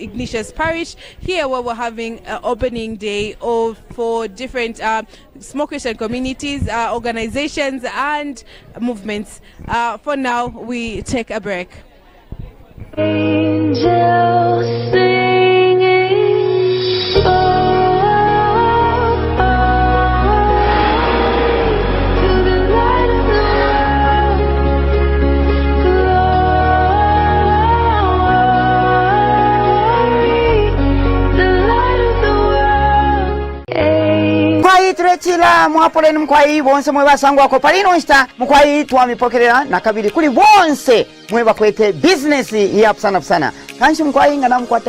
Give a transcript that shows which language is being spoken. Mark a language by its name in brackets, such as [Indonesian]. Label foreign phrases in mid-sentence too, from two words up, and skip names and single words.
[English] Ignatius Parish here, where we're having opening day for different small Christian communities, organizations and movements. For now, we take a break. Angels singing, to the light of the [Bemba] Turetila mwapoleni mkwai bonse mwe basangu wako palino nsta mkwai tuwamipokelera na kabili kuli bonse mwe bakwete business ya sana kanshi mkwai ngana mkwata